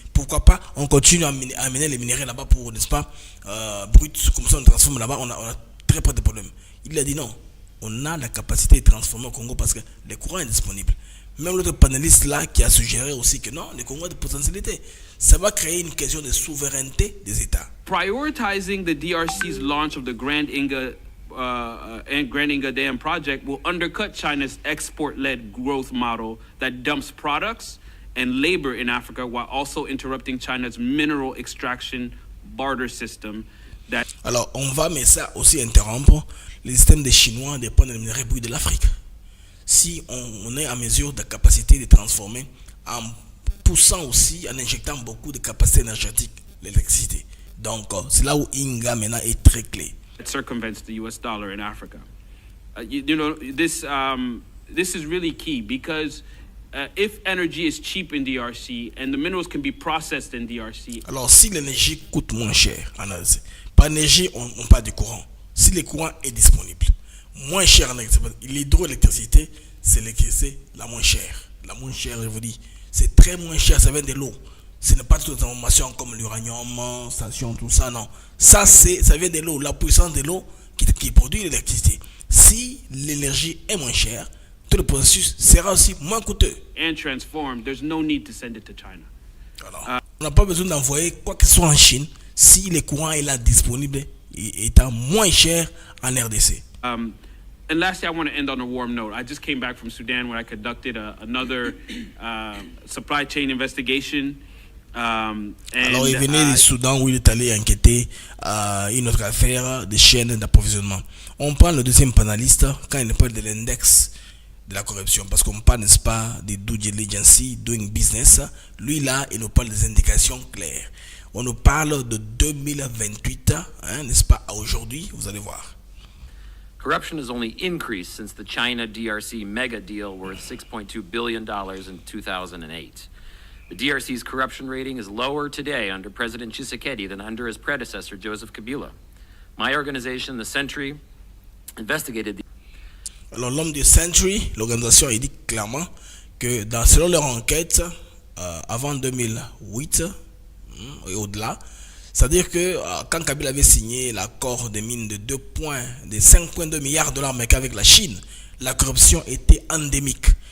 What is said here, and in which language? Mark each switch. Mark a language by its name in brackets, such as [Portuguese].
[French] Pourquoi pas on continue à amener les minéraux là-bas pour, n'est-ce pas, brut, comme ça on transforme là-bas, on a très peu de problèmes. Il a dit non, on a la capacité de transformer au Congo parce que le courant est disponible. Même l'autre panéliste là qui a suggéré aussi que non, le Congo a des potentialités. Ça va créer une question de souveraineté des États. [English] Prioritizing the DRC's launch of the Grand Inga Dam project will undercut China's export-led growth model that dumps products and labor in Africa while also interrupting China's mineral extraction barter system. [French] Alors, on va mais ça aussi interrompre les systèmes des Chinois de prendre les minerais bruts de l'Afrique. Si on est en mesure de capacité de transformer en poussant aussi, en injectant beaucoup de capacité énergétique, l'électricité. Donc, c'est là où Inga maintenant est très clé. [English] It circumvents the US dollar in Africa. You know, this is really key because if energy is cheap in DRC and the minerals can be processed in DRC. [French] Alors, si l'énergie coûte moins cher en RDC, pas d'énergie, on parle du courant. Si le courant est disponible, moins cher en RDC, l'hydroélectricité, c'est l'électricité la moins chère. La moins chère, je vous dis, c'est très moins cher, ça vient de l'eau. Ce n'est pas toutes les informations comme l'uranium, station, tout ça, non. Ça vient de l'eau, la puissance de l'eau qui produit l'électricité. Si l'énergie est moins chère, tout le processus sera aussi moins coûteux. [English] And transformed, there's no need to send it to China. [French] Alors, on n'a pas besoin d'envoyer quoi que ce soit en Chine si le courant est là disponible et étant moins cher en RDC. [English] And lastly, I want to end on a warm note. I just came back from Sudan where I conducted another supply chain investigation. [French] Alors, il venait du Soudan où il est allé enquêter une autre affaire de chaînes d'approvisionnement. On prend le deuxième panéliste quand il parle de l'index de la corruption, parce qu'on parle, n'est-ce pas, des due diligence, doing business. Lui, là, il nous parle des indications claires. On nous parle de 2028, hein, n'est-ce pas, à aujourd'hui, vous allez voir. [English] Corruption has only increased since the China-DRC mega deal worth $6.2 billion in 2008. The DRC's corruption rating is lower today under President Tshisekedi than under his predecessor, Joseph Kabila. My organization, The Century, investigated the... [French] Alors, l'homme du Century, l'organisation, il dit clairement que selon leur enquête, avant 2008 et au-delà, c'est-à-dire que quand Kabila avait signé l'accord de mine de 5,2 milliards de dollars américains avec la Chine, la corruption était endémique.